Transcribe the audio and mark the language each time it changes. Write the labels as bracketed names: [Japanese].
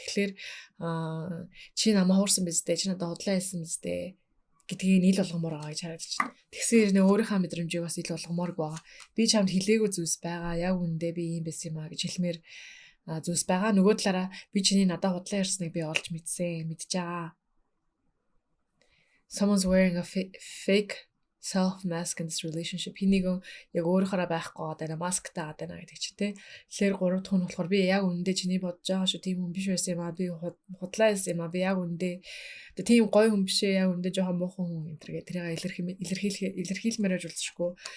[Mongolian] Тэгэхээр чи намайг хуурсан биз дээ. Чи надад худлаа хэлсэн биз дээ гэдгийг ил болгомоор байгаа гэж харагдаж байна. Тэгсээр нэ өөрийнхөө мэдрэмжийг бас ил болгомоорг байгаа. Би чамд хэлээгүй зүйлс байгаа. Яг үндэ би ийм байсан юм а гэж хэлмээр зүйлс байгаа. Нөгөө талаараа би чиний надад худлаа ярьсныг би олж мэдсэн, мэдж байгаа. [English] Someone's wearing a fake self mask in this relationship. [Mongolian] Хэнийг яг өөрөөрөө байхгүй байгаа масктай байгаа гэдэг чи тэ. Тэгэхээр гурав дахь нь болохоор би яг үндэ чиний бодож байгаа шүү тийм хүн биш байсан юм а. Би худлаа хэлсэн юм а. Би яг үндэ тийм гоё хүн биш ээ. Яг үндэ жоохон муухан хүн энэ төр гэдэг тэрийг илэрхийлмээр байж болцсохгүй.